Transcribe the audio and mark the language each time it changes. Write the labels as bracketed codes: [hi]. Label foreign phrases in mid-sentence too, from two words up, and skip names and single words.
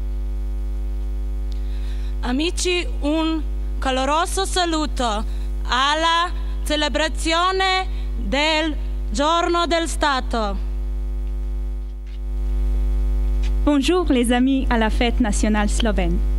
[it] Amici, un caloroso saluto alla celebrazione del Giorno del Stato. [fr] Bonjour les amis à la fête nationale slovène.